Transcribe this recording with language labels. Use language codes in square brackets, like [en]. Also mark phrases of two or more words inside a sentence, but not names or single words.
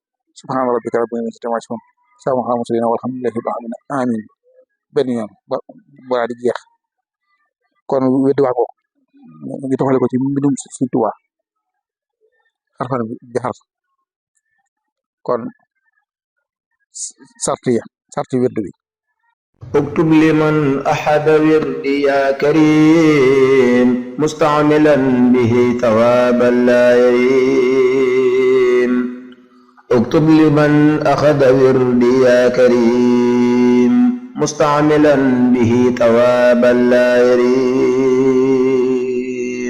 [ar] سبحان ربك رب العزة عما يصفون وسلام على المرسلين والحمد لله رب العالمين آمين. [wo] benn yoon ba di jeex. kon weddi wax ko ngi toxale ko ci mbindum Sëriñ Tuubaa xarfan bi xarf. kon sarti weddi bi. [ar] اكتب لمن أحد وردي يا كريم مستعملا به ثوابا لا يريم. اكتب لمن أخذ وردي يا كريم مستعملا به ثوابا لا يريم.